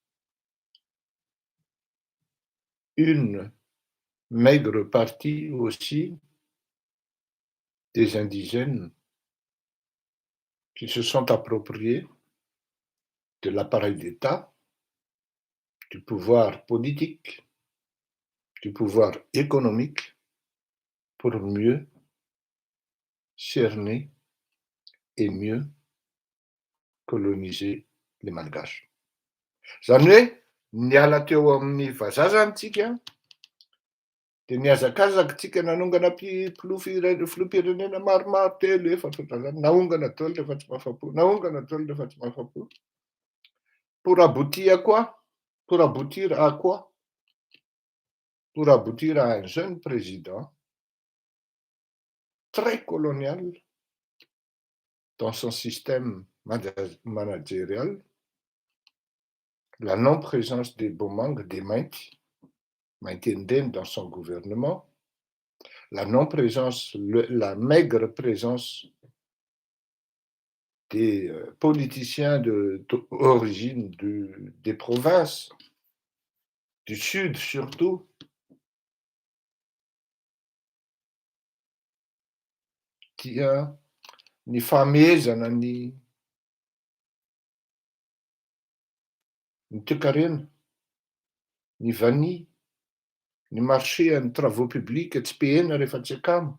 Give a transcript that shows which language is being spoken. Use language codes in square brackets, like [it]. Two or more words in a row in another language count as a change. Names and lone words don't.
[fr] une maigre partie aussi des indigènes qui se sont appropriés de l'appareil d'État, du pouvoir politique, du pouvoir économique, pour mieux cerner et mieux coloniser les Malgaches. [mg] Zany hoe niala teo amin'ny vazaha zany tsika, dia niazakazaka tsika nanongana filoham-pirenena maromaro telo efatra zany, nahongana daholo rehefa tsy mahafapo, nahongana daholo rehefa tsy mahafapo. [fr] Pour aboutir à quoi? Pour aboutir à quoi? Pour aboutir à un jeune président très colonial dans son système managérial, la non-présence des Bomang, des Maintienden dans son gouvernement, la non-présence, la maigre présence des politiciens d'origine des provinces, du sud surtout, [mg] dia ny fahamezana ny toekarena, ny vania, ny marché, ny [fr] travaux publics [mg] tsy pehena rehefa tsy akamo.